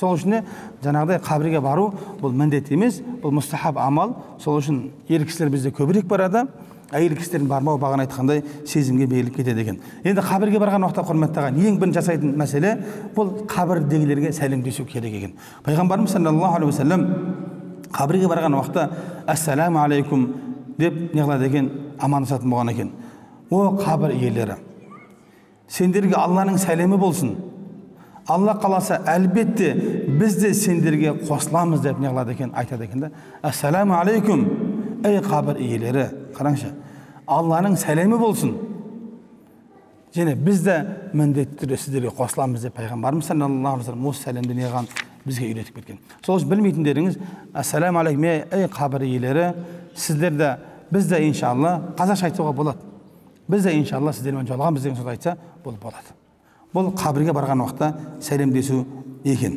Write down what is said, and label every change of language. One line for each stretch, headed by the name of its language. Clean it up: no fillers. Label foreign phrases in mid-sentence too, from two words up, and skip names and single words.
Kazakh: Сол үшін жаңағыдай қабірге бару бұл міндет емес, бұл мустахаб амал. Сол үшін ер кісілер бізде көбірек барады. Әйел кісілердің бармауы бағана айтқандай сезімге беріліп кетеді екен. Енді қабірге барған уақытта құрметті ағайын, ең бірінші жасайтын мәселе бұл қабірдегілерге сәлемдесу керек екен. Пайғамбарымыз
Arabic: صلى الله عليه وسلم
Kazakh: қабірге барған уақытта
Arabic: السلام عليكم
Kazakh: деп не қылады екен, амандасатын болған екен. О қабір иелері, сендерге Алланың сәлемі болсын. Алла қаласа әлбетте біз де сендерге қосыламыз деп не қылады екен, айтады екен да.
Arabic: السلام عليكم,
Kazakh: ей қабір иелері, қараңшы, Алланың сәлемі болсын. Және біз де міндетті түрде сіздерге қосыламыз деп пайғамбарымыз
Arabic: صلى الله عليه وسلم
Kazakh: осы сәлемді не қылған бізге үйретіп кеткен. Сол үшін білмейтіндеріңіз,
Arabic: السلام عليكم,
Kazakh: ей қабір иелері, сіздерді біз де иншалла, қазақша айтуға болады. Біз де иншалла сіздермен жолығамыз деген сөз айтса, бұл болады. Бұл қабірге барған уақытта сәлемдесу екен.